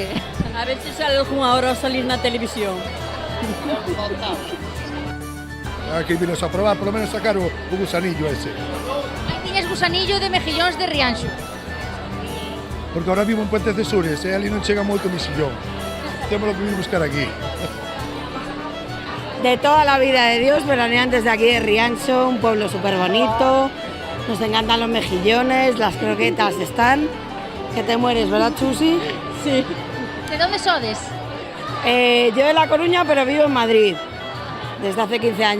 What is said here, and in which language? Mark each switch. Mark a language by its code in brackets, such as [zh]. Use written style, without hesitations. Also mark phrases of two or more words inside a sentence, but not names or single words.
[gl] A ver se sale algunha hora a salir na televisión. Aquí vinos a probar, polo menos sacar o gusanillo ese. Aí tiñes gusanillo de mejillóns de Rianxo. Porque ahora vivo en Puentes de Sures, ali non chega moito mexillón. Temos que vir buscar aquí. [es] De toda la vida de Dios, veraneantes de aquí de Rianxo, un pueblo súper bonito. Nos encantan los mejillones, las croquetas están. Que te mueres, ¿verdad, Chusi? Sí. [gl] ¿De dónde sodes? [es] Yo de La Coruña, pero vivo en Madrid desde hace 15 años.